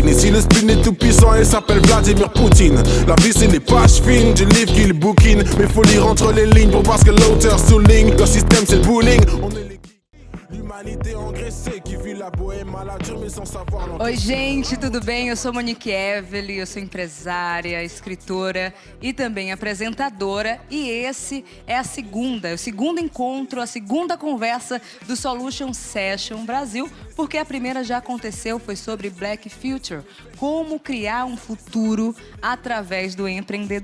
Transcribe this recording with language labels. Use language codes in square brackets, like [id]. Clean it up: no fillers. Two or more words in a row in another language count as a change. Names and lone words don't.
[fr] Et si le spleen est tout puissant, il s'appelle Vladimir Poutine. La vie c'est les pages fines du livre qu'il bouquine. Mais faut lire entre les lignes pour voir ce que l'auteur souligne. Leur système c'est le bullying. On est les... L'humanité engraissée qui vit la bohème à la dure mais sans savoir. [pt] Oi gente, tudo bem? Eu sou Monique Evelyn, eu sou empresária, escritora e também apresentadora. E esse é o segundo encontro, a segunda conversa do Solution Session Brasil, porque a primeira já aconteceu, foi sobre Black Future, como criar um futuro através do empreendedorismo.